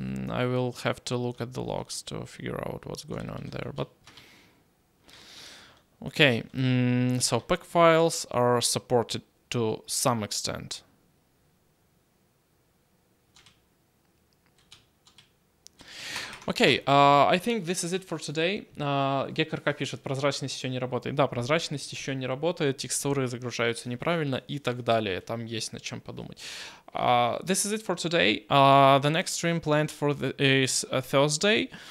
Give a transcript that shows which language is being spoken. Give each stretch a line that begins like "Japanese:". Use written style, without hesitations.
English: I will have to look at the logs to figure out what's going on there, but okay. So pack files are supported to some extent. Окей, I think this is it for today.
Russian: Гекарка пишет, прозрачность еще не работает. Да, прозрачность еще не работает, текстуры загружаются неправильно и так далее. Там есть над чем подумать.
English: This is it for today. The next stream planned for is Thursday.